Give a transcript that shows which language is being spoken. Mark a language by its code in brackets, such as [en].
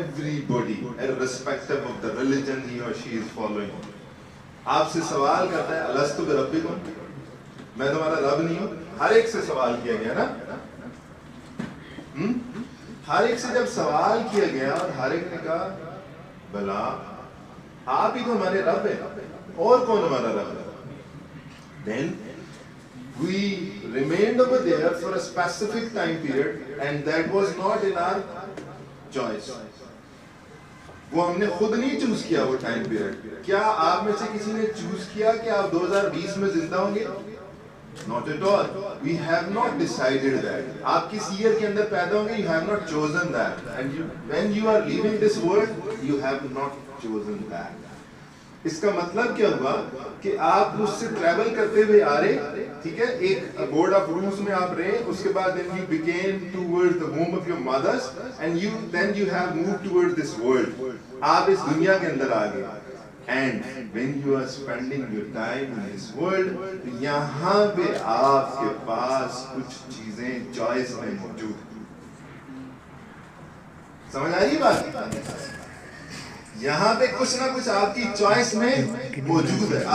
[en] everybody irrespective of the religion he or she is following [ur] آپ سے سوال کرتا ہے [ar] الستو بربکم، [ur] میں تمہارا رب نہیں ہوں. ہر ایک سے سوال کیا گیا نا، ہر ایک سے جب سوال کیا گیا اور ہر ایک نے کہا بلا آپ ہی تو ہمارے رب ہیں، اور کون ہمارا رب ہے. [en] then we remained over there for a specific time period and that was not in our choice. [ur] وہ ہم نے خود نہیں چوز کیا وہ ٹائم پیریڈ. کیا آپ میں سے کسی نے چوز کیا کہ آپ 2020 میں زندہ ہوں گے؟ [en] Not at all. We have not decided that. [ur] آپ کس ایئر کے اندر پیدا ہوں گے؟ [en] You have not chosen that. And when you are leaving this world, you have not chosen that. [ur] اس کا مطلب کیا ہوا کہ آپ اس سے ٹریول کرتے ہوئے آ رہے. ٹھیک ہے، ایک بورڈ آف روز میں آپ رہے، اس کے بعد [en] then you became towards the womb of your mothers and then you have moved towards this world. [ur] آپ اس دنیا کے اندر آ گئے. [en] And when you are spending your time in this world، [ur] یہاں پہ آپ کے پاس کچھ چیزیں چوائس میں موجود ہیں. سمجھ آ رہی بات؟ یہاں پہ کچھ نہ کچھ آپ کی چوائس میں موجود ہے.